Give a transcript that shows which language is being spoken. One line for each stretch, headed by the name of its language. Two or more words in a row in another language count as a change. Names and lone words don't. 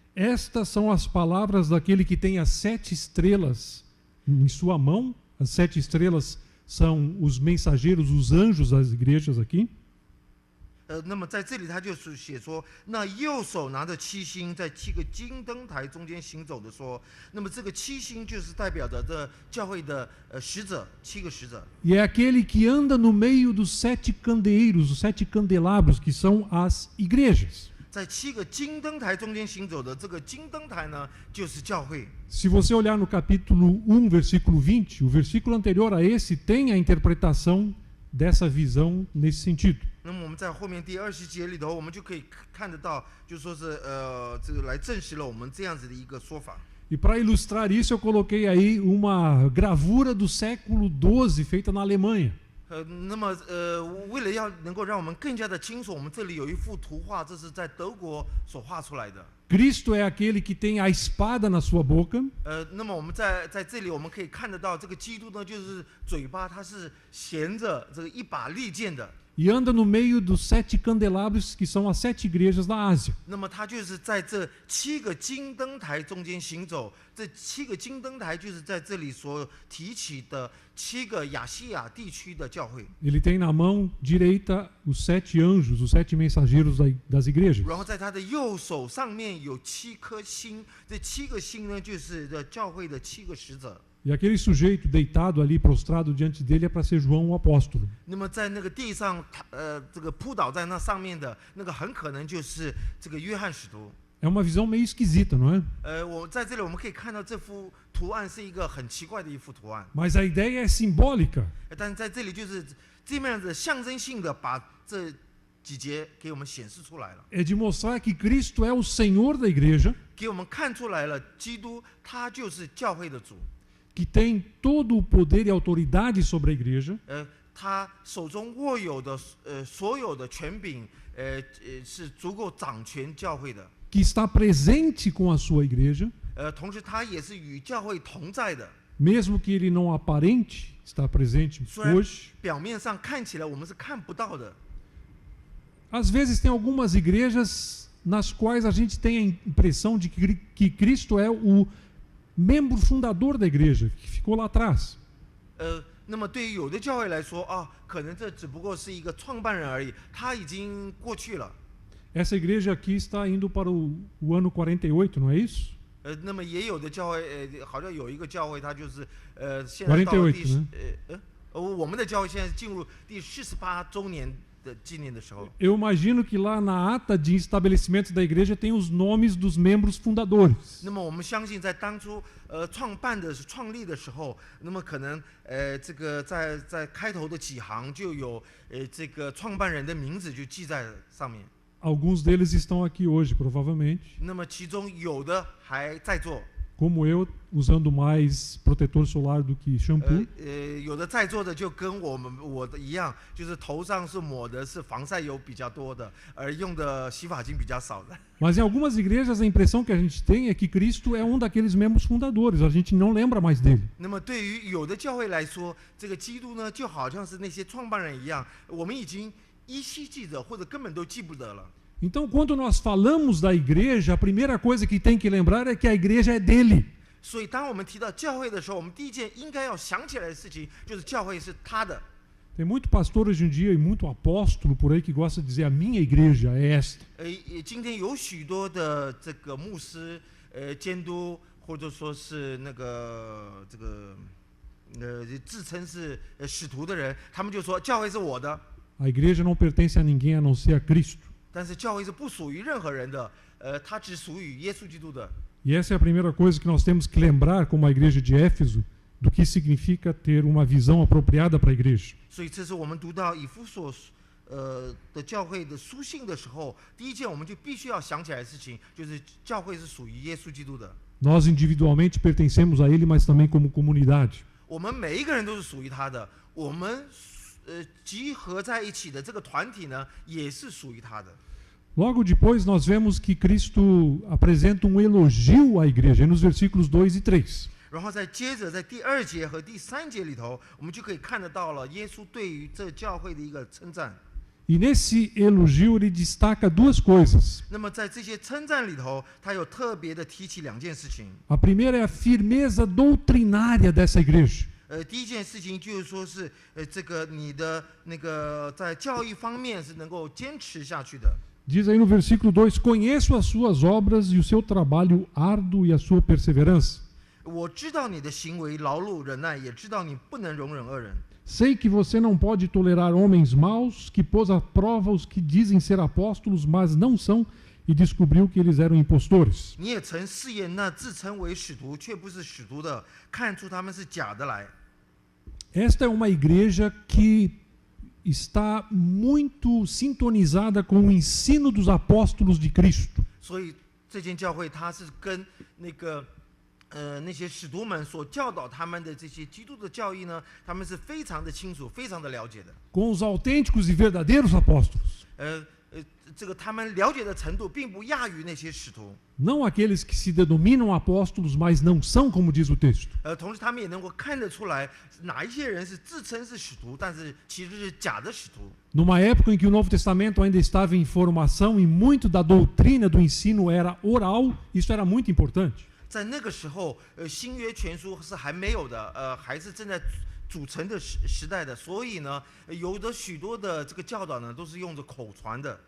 Portuguese: Estas são as palavras daquele que tem as 7 estrelas em sua mão. As 7 estrelas são os mensageiros, os anjos das igrejas aqui.
Chinese: 那么在这里他就是写说，那右手拿着7星，在7个金灯台中间行走的说，那么这个7星就是代表着这教会的使者，7个使者。
Portuguese: E é aquele que anda no meio dos 7 candeeiros, os 7 candelabros, que são as igrejas.
Chinese: 在7个金灯台中间行走的这个金灯台呢，就是教会。
Portuguese: Se você olhar no capítulo 1, versículo 20, o versículo anterior a esse tem a interpretação dessa visão nesse sentido.
Chinese: 那么我们在后面第20节里头，我们就可以看得到，就说是这个来证实了我们这样子的一个说法。
Portuguese: E para ilustrar isso, eu coloquei aí uma gravura do século XII feita na Alemanha.
Chinese: 那么为了要能够让我们更加的清楚，我们这里有一幅图画，这是在德国所画出来的。
Portuguese: Cristo é aquele que tem a espada na sua boca.
Chinese: 那么我们在这里我们可以看得到，这个基督呢，就是嘴巴它是衔着这个一把利剑的。
Portuguese: E anda no meio dos 7 candelabros, que são as 7 igrejas da Ásia.
Chinese: 那么他就是在这7个金灯台中间行走，这7个金灯台就是在这里所提起的7个亚细亚地区的教会。
Portuguese: Ele tem na mão direita os 7 anjos, os 7 mensageiros das igrejas.
Chinese: 然后在他的右手上面有7颗星，这7个星呢，就是教会的7个使者。
Portuguese: E aquele sujeito deitado ali, prostrado diante dele, é para ser João o apóstolo.
Chinese: 那么在那个地上，这个扑倒在那上面的那个，很可能就是这个约翰使徒。
Portuguese: É uma visão meio esquisita, não é?
Chinese: 我在这里我们可以看到这幅图案是一个很奇怪的一幅图案。
Portuguese: Mas a ideia é simbólica.
Chinese: 但是在这里就是这么样子象征性的把这几节给我们显示出来了。
Portuguese: É de mostrar que Cristo é o Senhor da igreja,
Chinese: 给我们看出来了，基督他就是教会的主。
Portuguese: que tem todo o poder e autoridade sobre a igreja.
Chinese: 他手中握有的所有的权柄，是足够掌权教会的。
Portuguese: Que está presente com a sua igreja,
Chinese: 同时他也是与教会同在的。
Portuguese: mesmo que ele não aparente estar presente
Chinese: 虽然
Portuguese: hoje.
Chinese: 表面上看起来我们是看不到的。
Portuguese: Às vezes tem algumas igrejas nas quais a gente tem a impressão de que Cristo é o membro fundador da igreja, que ficou lá atrás.
Chinese: 那么对于有的教会来说啊，可能这只不过是一个创办人而已，他已经过去了。
Portuguese: Essa igreja aqui está indo para o ano 48, não é isso?
Chinese: 那么也有的教会，好像有一个教会，他就是现在到了第我们的教会现在进入第48周年的纪念的时候。
Portuguese: Eu imagino que lá na ata de estabelecimento da igreja tem os nomes dos membros fundadores.
Chinese: 那么我们相信，在当初创立的时候，那么可能这个在开头的几行就有这个创办人的名字就记在上面。
Portuguese: Alguns deles estão aqui hoje, provavelmente.
Chinese: 那么其中有的还在座。
Portuguese: Como eu, usando mais protetor solar do que shampoo.
Chinese: 有的在座的就跟我的一样，就是头上是抹的是防晒油比较多的，而用的洗发精比较少的。
Portuguese: Mas em algumas igrejas a impressão que a gente tem é que Cristo é um daqueles membros fundadores. A gente não lembra mais dele.
Chinese: 那么对于有的教会来说，这个基督呢，就好像是那些创办人一样，我们已经依稀记得，或者根本都记不得了。
Portuguese: Então, quando nós falamos da igreja, a primeira coisa que tem que lembrar é que a igreja é dele.
Chinese: 所以，当我们提到教会的时候，我们第一件应该要想起来的事情，就是教会是他的。
Portuguese: Tem muito pastor hoje em dia e muito apóstolo por aí que gosta de dizer a minha igreja é esta.
Chinese: 今天有许多的这个牧师、监督，或者说是那个这个自称是使徒的人，他们就说教会是我的。
Portuguese: A igreja não pertence a ninguém a não ser a Cristo.
Chinese: 但是教会是不属于任何人的，它只属于耶稣基督的。
Portuguese: E essa é a primeira coisa que nós temos que lembrar como a igreja de Éfeso do que significa ter uma visão apropriada para a igreja.
Chinese: 所以这是我们读到以弗所的教会的书信的时候，第一件我们就必须要想起来的事情，就是教会是属于耶稣基督的。
Portuguese: Nós individualmente pertencemos a ele, mas também como comunidade.
Chinese: 我们每一个人都是属于他的，我们集合在一起的这个团体呢，也是属于他的。
Portuguese: Logo depois nós vemos que Cristo apresenta um elogio à igreja, nos versículos 2 e 3.
Chinese: 然后再接着在第2节和第3节里头，我们就可以看得到了耶稣对于这教会的一个称赞。
Portuguese: E nesse elogio ele destaca duas coisas.
Chinese: 那么在这些称赞里头，他有特别的提起2件事情。
Portuguese: A primeira é a firmeza doutrinária dessa igreja.
Chinese: 第一件事情就是说是这个你的那个在教育方面是能够坚持下去的。
Portuguese: Diz aí no versículo 2: Conheço as suas obras e o seu trabalho árduo e a sua perseverança.
Chinese: 我知道你的行为劳碌忍耐，也知道你不能容忍恶人。
Portuguese: Sei que você não pode tolerar homens maus, que pôs à prova os que dizem ser apóstolos, mas não são, e descobriu que eles eram impostores.
Chinese: 你也曾试验那自称为使徒却不是使徒的，看出他们是假的来。
Portuguese: Esta é uma igreja que está muito sintonizada com o ensino dos apóstolos de Cristo.
Chinese: 所以这间教会它是跟那些使徒们所教导他们的这些基督的教义呢，他们是非常的清楚、非常的了解的。
Portuguese: Com os autênticos e verdadeiros apóstolos.
Chinese: 这个他们了解的程度并不亚于那些使徒。
Portuguese: Não aqueles que se denominam apóstolos, mas não são, como diz o texto.
Chinese: 同时他们也能够看得出来，哪一些人是自称是使徒，但是其实是假的使徒。
Portuguese: Numa época em que o Novo Testamento ainda estava em formação e muito da doutrina do ensino era oral, isso era muito importante.
Chinese: 在那个时候，新约全书是还没有的，还是正在组成的时代的，所以呢，有的许多的这个教导呢，都是用着口传的。